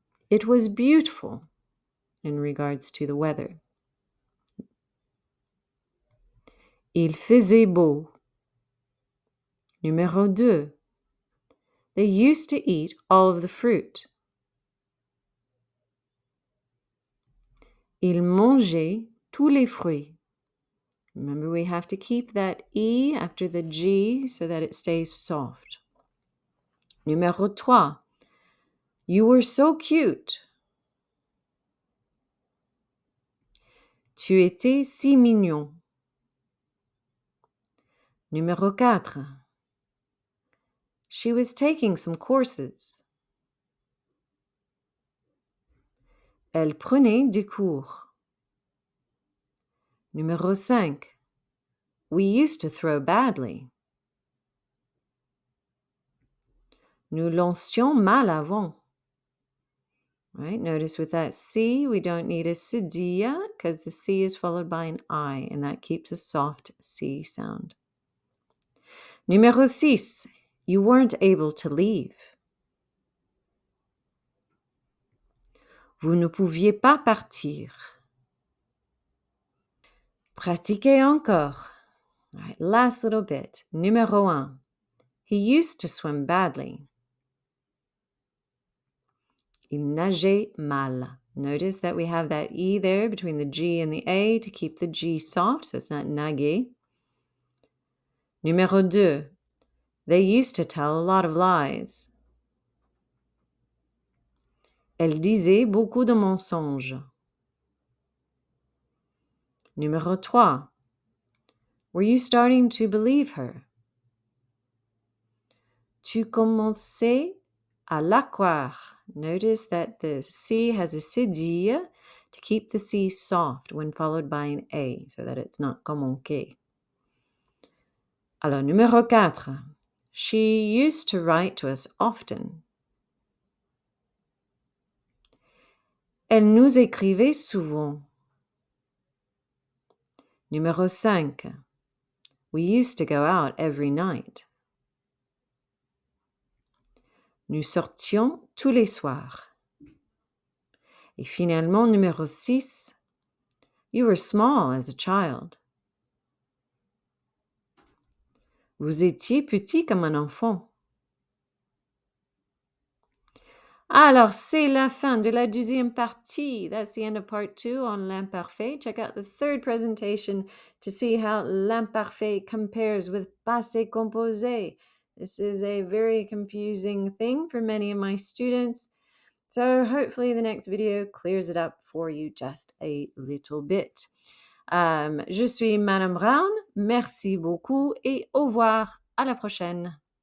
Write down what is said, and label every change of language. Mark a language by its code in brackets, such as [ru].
[en] It was beautiful in regards to the weather. [fr] Il faisait beau. Numéro 2. [en] They used to eat all of the fruit. [fr] Il mangeait tous les fruits. [en] Remember, we have to keep that E after the G so that it stays soft. [fr] Numéro 3. [en] You were so cute. [fr] Tu étais si mignon. Numéro 4. [en] She was taking some courses. [fr] Elle prenait des cours. Numéro 5. [en] We used to throw badly. [fr] Nous lancions mal avant. [en] Right? Notice with that C, we don't need a cedilla because the C is followed by an I, and that keeps a soft C sound. [fr] Numéro 6. [en] You weren't able to leave. [fr] Vous ne pouviez pas partir. Pratiquez encore. [en] All right, last little bit. [fr] Numéro 1. [en] He used to swim badly. [fr] Il nageait mal. [en] Notice that we have that E there between the G and the A to keep the G soft, so it's not nager. [fr] Numéro 2. [en] They used to tell a lot of lies. [fr] Elle disait beaucoup de mensonges. Numéro 3. [en] Were you starting to believe her? [fr] Tu commençais à la croire. [en] Notice that the C has a cedille to keep the C soft when followed by an A, so that it's not commencer. [fr] Alors, numéro 4. [en] She used to write to us often. [fr] Elle nous écrivait souvent. Numéro 5. [en] We used to go out every night. [fr] Nous sortions tous les soirs. Et finalement, numéro 6. [en] You were small as a child. [fr] Vous étiez petit comme un enfant. Alors, c'est la fin de la deuxième partie. [en] That's the end of part 2 on l'imparfait. Check out the third presentation to see how l'imparfait compares with passé composé. This is a very confusing thing for many of my students. So hopefully the next video clears it up for you just a little bit. [fr] Je suis Madame Brown. Merci beaucoup et au revoir. À la prochaine.